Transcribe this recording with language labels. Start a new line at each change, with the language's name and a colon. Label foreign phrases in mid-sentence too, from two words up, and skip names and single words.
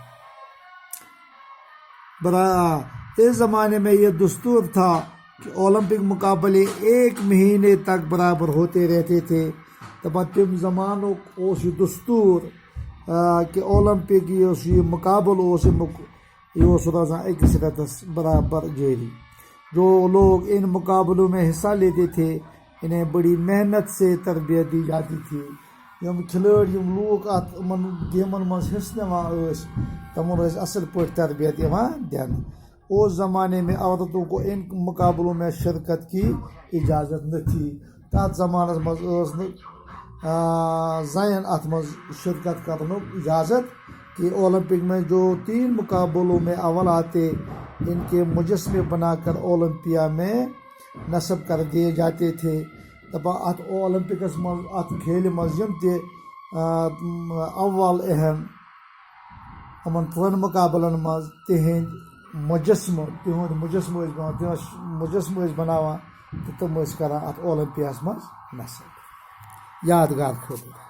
Urdu: اس زمانے میں یہ دستور تھا کہ اولمپک مقابلے 1 مہینے تک برابر ہوتے رہتے تھے۔
Kashmiri: دپان تم زمانک یہ دستور کہ اولمپک یہ مقابل یہ روزان اکس رتس برابر جاری۔
Urdu: جو لوگ ان مقابلوں میں حصہ لیتے تھے انہیں بڑی محنت سے تربیت دی جاتی تھی۔
Kashmiri: یم کھلاڑی لوگ ات گیمن مز حصہ نوان تمن اصل پٲٹھۍ تربیت دن۔
Urdu: اس زمانے میں عورتوں کو ان مقابلوں میں شرکت کی اجازت نہ تھی۔
Kashmiri: تات زمانس مز زین ات مز شرکت کرنے اجازت
Urdu: کہ اولمپک میں جو 3 مقابلوں میں اول آتے ان کے مجسمے بنا کر اولمپیا میں نصب کر دیے جاتے تھے۔
Kashmiri: دپان ات اولمپکس مز ات کھیل مز یم تہ اول اہم امن 3 مقابلن مز تہند مجسمہ بناوان تو تم کران ات اولمپیاس مز نصب یادگار خٲطرٕ۔